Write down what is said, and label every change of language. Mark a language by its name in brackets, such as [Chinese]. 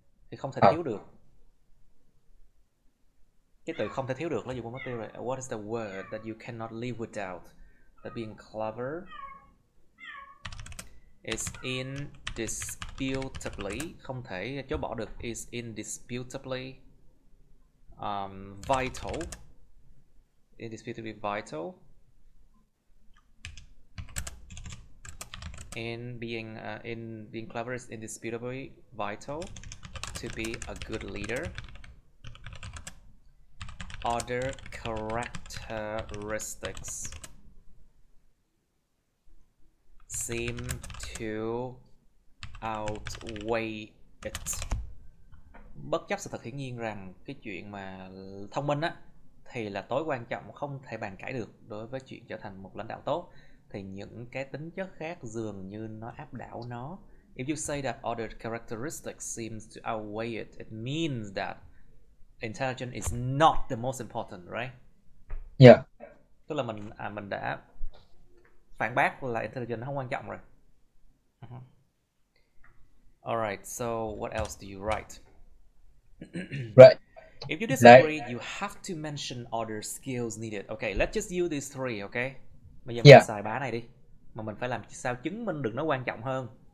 [Vietnamese] thì không thể thiếu được. Cái từ không thể thiếu được là dùng mất tiêu rồi. [English] What is the word that you cannot live without? That being clever is indisputably, [Vietnamese] không thể chối bỏ được, [English] is indisputably vital. Indisputably vital. In being clever is indisputably vital to be a good leader. Other characteristics seem to outweigh it. [Vietnamese] Bất chấp sự thật hiển nhiên rằng cái chuyện mà thông minh á thì là tối quan trọng, không thể bàn cãi được đối với chuyện trở thành một lãnh đạo tốt, thì những cái tính chất khác dường như nó áp đảo nó. [English] If you say that other characteristics seems to outweigh it, it means that intelligence is not the most important, right? Yeah. [Vietnamese] Tức là mình đã phản bác là intelligence nó không quan trọng rồi. [English] Alright, so what else do you write? Right. If you disagree, you have to mention other skills needed. Okay, let's just use these three, okay? [Vietnamese] Bây giờ mình xài bá này đi. Mà mình phải làm sao chứng minh được nó quan trọng hơn.